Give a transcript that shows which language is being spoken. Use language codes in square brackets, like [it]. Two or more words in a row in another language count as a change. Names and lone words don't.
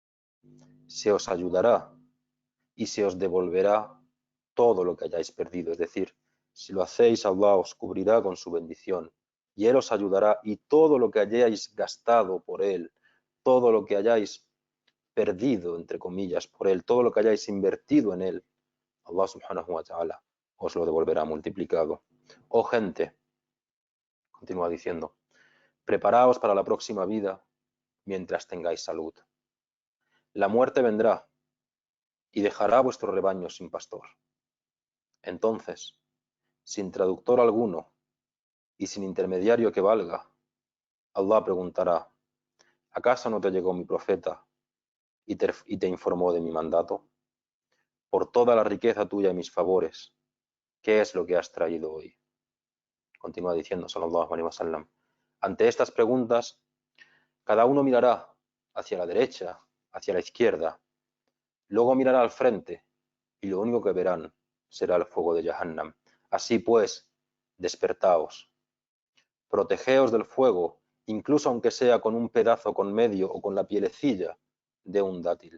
[es] Se os ayudará y se os devolverá todo lo que hayáis perdido. Es decir, si lo hacéis, Allah os cubrirá con su bendición y Él os ayudará, y todo lo que hayáis gastado por Él, todo lo que hayáis perdido, entre comillas, por Él, todo lo que hayáis invertido en Él, [ar] الله سبحانه وتعالى [es] os lo devolverá multiplicado. Oh gente, continúa diciendo, preparaos para la próxima vida mientras tengáis salud. La muerte vendrá y dejará vuestro rebaño sin pastor. Entonces, sin traductor alguno y sin intermediario que valga, Allah preguntará: ¿acaso no te llegó mi profeta y te informó de mi mandato? Por toda la riqueza tuya y mis favores, ¿qué es lo que has traído hoy? Continúa diciendo [ar] صلى الله عليه وسلم: [es] ante estas preguntas, cada uno mirará hacia la derecha, hacia la izquierda, luego mirará al frente, y lo único que verán será el fuego de Jahannam. Así pues, despertaos, protegeos del fuego, incluso aunque sea con un pedazo con medio o con la pielecilla de un dátil.